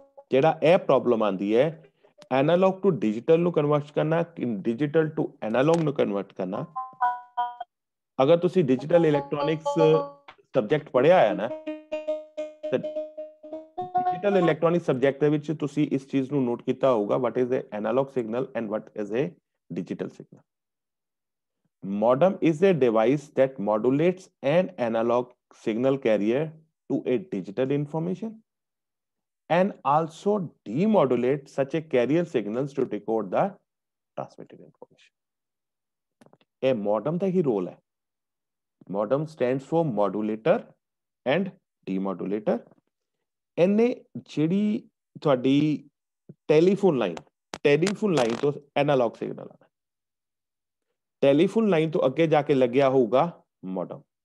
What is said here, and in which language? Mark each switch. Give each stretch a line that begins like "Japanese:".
Punjabi: ਜਿਹੜਾ ਇਹ ਪ੍ਰੋਬਲਮ ਆਂਦੀ ਹੈ ਐਨਾਲੌਗ ਟੂ ਡਿਜੀਟਲ ਨੂੰ ਕਨਵਰਟ ਕਰਨਾ, ਡਿਜੀਟਲ ਟੂ ਐਨਾਲੌਗ ਨੂੰ ਕਨਵਰਟ ਕਰਨਾ। ਅਗਰ ਤੁਸੀਂ ਡਿਜੀਟਲ ਇਲੈਕਟ੍ਰੋਨਿਕਸ ਸਬਜੈਕਟ ਪੜ੍ਹਿਆ ਹੈ ਨਾ, ਤਾਂ ਡਿਜੀਟਲ ਇਲੈਕਟ੍ਰੋਨਿਕ ਸਬਜੈਕਟ ਦੇ ਵਿੱਚ ਤੁਸੀਂ ਇਸ ਚੀਜ਼ ਨੂੰ ਨੋਟ ਕੀਤਾ ਹੋਊਗਾ,
English: what is a analog signal and what is a digital signal। Modem is a device that modulates an analog signal carrier to a digital information and also demodulates such a carrier signals to decode the transmitted information। A modem
Punjabi: ਦਾ he role ਹੈ।
English: Modem stands for modulator and demodulator।
Punjabi: ਇਹਨੇ ਜਿਹੜੀ ਤੁਹਾਡੀ telephone line ਤੋਂ analogue signal ਆਣਾ, telephone line ਤੋਂ ਅੱਗੇ ਜਾ ਕੇ ਲੱਗਿਆ ਹੋਊਗਾ ਮੋਡਮ।